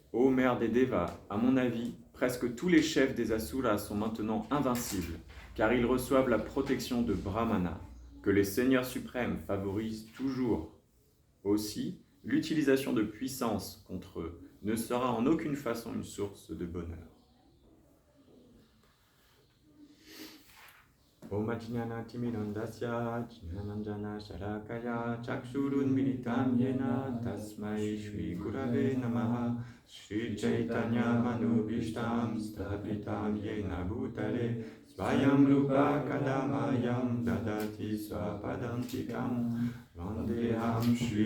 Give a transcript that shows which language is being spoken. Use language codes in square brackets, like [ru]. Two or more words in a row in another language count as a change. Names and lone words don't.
[fr] Ô mère des Devas, à mon avis, presque tous les chefs des Asuras sont maintenant invincibles, car ils reçoivent la protection de Brahmana, que les seigneurs suprêmes favorisent toujours. Aussi, l'utilisation de puissance contre eux ne sera en aucune façon une source de bonheur. [sa] Om Ajnana Timirandasya Jnananjana Sharakaya Chakshurun Militam Yena Tasmai Shri Gurave Namaha Shri Chaitanya Manubhishtam Sthapitam Yena Bhutale Svayam Rupa Kadamayam Dadati Swapadantikam Vandeham Shri